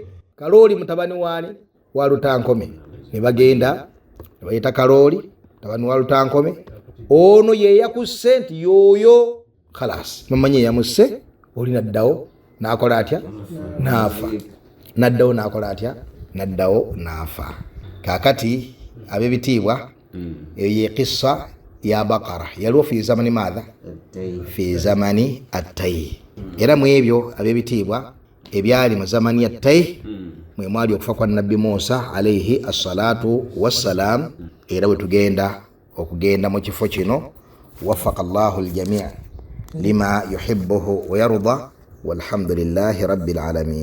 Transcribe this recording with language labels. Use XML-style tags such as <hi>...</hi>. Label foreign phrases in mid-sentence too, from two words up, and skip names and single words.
<lg>Kalooli mutabani wani wa Lutankome. Ne bagenda ne bayita Kalooli mutabani wa Lutankome. Ono ye yakusse nti yoyo khalas. Mamanye yamusse, oli naddawo n'akola atya? N'afa. Naddawo n'akola atya? Naddawo n'afa. Kakati ab'ebitiibwa eyo ye qissa ya Baqara yaliwo</lg> <ar>في زمان ماذا? في زمان التيه.</ar> <lg>Era mu ebyo ab'ebitiibwa ebyali mu</lg> <ar>زمان التيه</ar> <lg>mwe mwali okufa kwa Nabbi Musa</lg> <ar>عليه الصلاة والسلام.</ar> <lg>Era bwe tugenda okugenda mu kifo kino,</lg> <ar>وفق الله الجميع لما يحبه ويرضى والحمد لله رب العالمين.</ar>